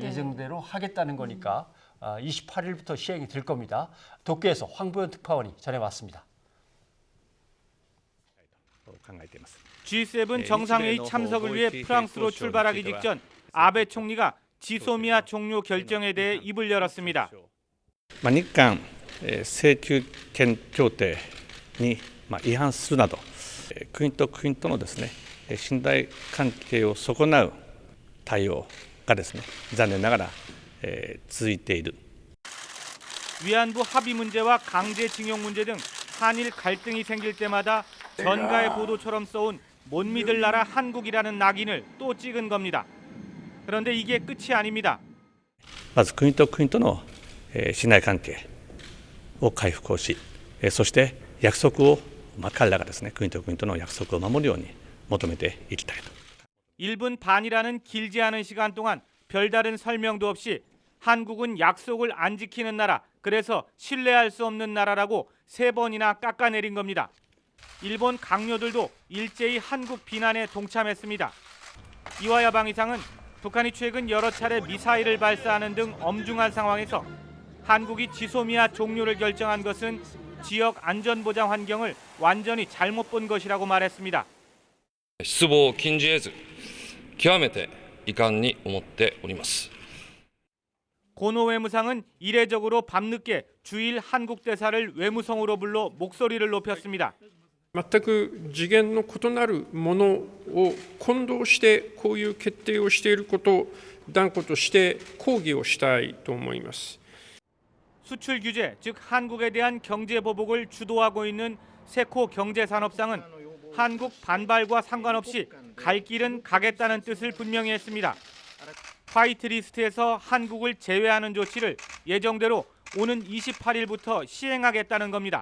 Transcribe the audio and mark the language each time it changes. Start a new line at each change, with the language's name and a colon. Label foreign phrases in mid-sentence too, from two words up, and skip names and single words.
Korean: 예정대로 하겠다는 거니까 28일부터 시행이 될 겁니다. 도쿄에서 황보현 특파원이 전해왔습니다. G7 정상회의 참석을 위해 프랑스로 출발하기 직전 아베 총리가 지소미아 종료 결정에 대해 입을 열었습니다.
Japanese: 日韓請求権協定に違反するなど国と国とのですね信頼関係を損なう対応がですね残念ながら続いている。
Korean: 위안부 합의 문제와 강제징용 문제 등 한일 갈등이 생길 때마다 전가의 보도처럼 써온 못 믿을 나라 한국이라는 낙인을 또 찍은 겁니다. 그런데 이게 끝이 아닙니다.
Japanese: まず国と国との信頼関係を回復をし、そして約束を彼らがですね国と国との約束を守るように求めていきたいと。
Korean: 1분 반이라는 길지 않은 시간 동안 별다른 설명도 없이 한국은 약속을 안 지키는 나라, 그래서 신뢰할 수 없는 나라라고 3번이나 깎아내린 겁니다. 일본 강요들도 일제히 한국 비난에 동참했습니다. 이와야 방위상은 북한이 최근 여러 차례 미사일을 발사하는 등 엄중한 상황에서 한국이 지소미아 종료를 결정한 것은 지역 안전보장 환경을 완전히 잘못 본 것이라고 말했습니다.
Japanese: 失望を禁じ得ず極めて遺憾に思っております。
Korean: 고노 외무상은 이례적으로 밤늦게 주일 한국 대사를 외무성으로 불러 목소리를 높였습니다.
Japanese: 全く次元の異なるものを混同してこういう決定をしていることを断固として抗議をしたいと思います。
Korean: 수출 규제, 즉 한국에 대한 경제 보복을 주도하고 있는 세코 경제산업상은 한국 반발과 상관없이 갈 길은 가겠다는 뜻을 분명히 했습니다. 화이트리스트에서 한국을 제외하는 조치를 예정대로 오는 28일부터 시행하겠다는 겁니다.